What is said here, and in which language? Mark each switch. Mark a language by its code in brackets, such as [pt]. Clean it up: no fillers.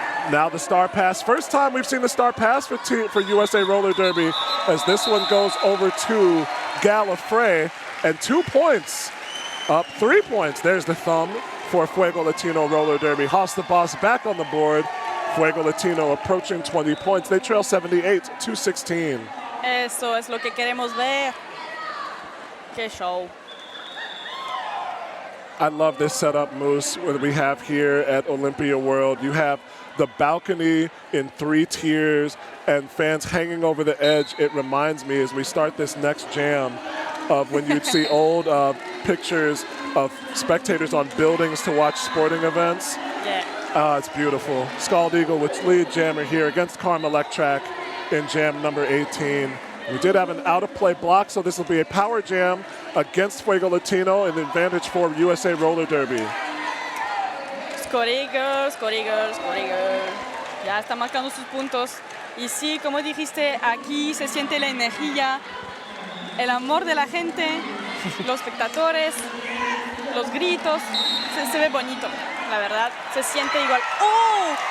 [en] Now the star pass. First time we've seen the star pass for USA Roller Derby, as this one goes over to Gallifrey, and 2 points, up 3 points. There's the thumb for Fuego Latino Roller Derby. House the Boss back on the board. Fuego Latino approaching 20 points. They trail 78-16. [es] Eso es lo que queremos ver. Qué show. [en] I love this setup, Moose, that we have here at Olympia World. You have the balcony in 3 tiers and fans hanging over the edge. It reminds me, as we start this next jam, of when you'd see old pictures of spectators on buildings to watch sporting events. Yeah. It's beautiful. Scald Eagle with lead jammer here against Karma Electrac in jam number 18. We did have an out-of-play block, so this will be a power jam against Fuego Latino, an advantage for USA Roller Derby. Score Eagle, Score Eagle, Score Eagle. [es] Ya está marcando sus puntos. Y sí, como dijiste, aquí se siente la energía, el amor de la gente, los espectadores, los gritos. Se ve bonito, la verdad. Se siente igual. ¡Oh!